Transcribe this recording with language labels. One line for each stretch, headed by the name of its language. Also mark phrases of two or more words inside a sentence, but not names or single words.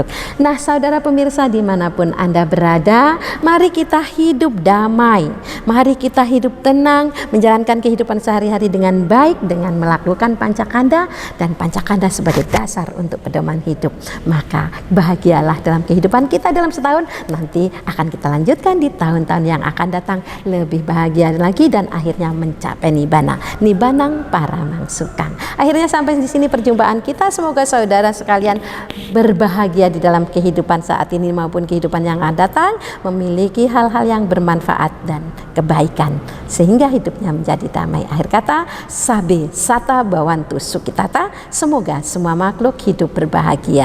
Indonesian: Nah, saudara pemirsa dimanapun Anda berada, mari kita hidup damai, mari kita hidup tenang, menjalankan kehidupan sehari-hari dengan baik, dengan melakukan pancakanda, dan pancakanda sebagai dasar untuk pedoman hidup. Maka bahagialah dalam kehidupan kita dalam setahun, nanti akan kita lanjutkan di tahun-tahun yang akan datang lebih bahagia lagi dan akhirnya mencapai nibbana,
Pali: nibbanang paramang sukang.
Indonesian: Akhirnya sampai di sini perjumpaan kita. Semoga saudara sekalian berbahagia di dalam kehidupan saat ini maupun kehidupan yang akan datang, memiliki hal-hal yang bermanfaat dan kebaikan sehingga hidupnya menjadi damai. Akhir kata,
Pali: sabe sata bawantu sukitata,
Indonesian: semoga semua makhluk hidup berbahagia.